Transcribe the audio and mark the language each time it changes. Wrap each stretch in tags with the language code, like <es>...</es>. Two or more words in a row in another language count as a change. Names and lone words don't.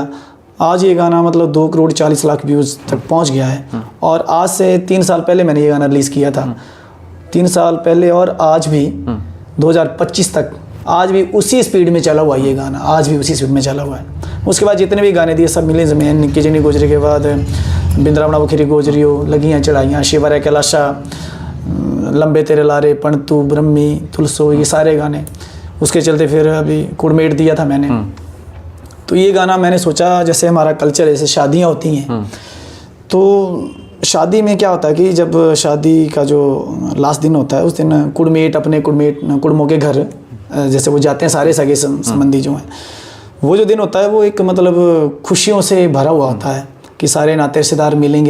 <hi>आज ये गाना मतलब 2 करोड़ 40 लाख व्यूज़ तक पहुँच गया है। और आज से 3 साल पहले मैंने ये गाना रिलीज़ किया था, 3 साल पहले, और आज भी 2025 तक आज भी उसी स्पीड में चला हुआ है ये गाना, आज भी उसी स्पीड में चला हुआ है। उसके बाद जितने भी गाने दिए सब मिलियंस में। निक्की जिनी गोजरी के बाद बिंद्रावना बुखेरी गोजरियो, लगियाँ चढ़ाइयाँ, शिवराय कैलाशा, लंबे तेरे लारे, पणतू, ब्रह्मी, तुलसो, ये सारे गाने। उसके चलते फिर अभी कुड़मेट दिया था मैंने। तो ये गाना मैंने सोचा, जैसे हमारा कल्चर, जैसे शादियाँ होती हैं, तो शादी में क्या होता है कि जब शादी का जो लास्ट दिन होता है उस दिन कुड़मेट अपने कुड़मों के घर जैसे वो जाते हैं, सारे सगे संबंधी जो हैं, वो जो दिन होता है वो एक मतलब खुशियों से भरा हुआ होता है कि सारे नाते रिश्तेदार मिलेंगे।</hi>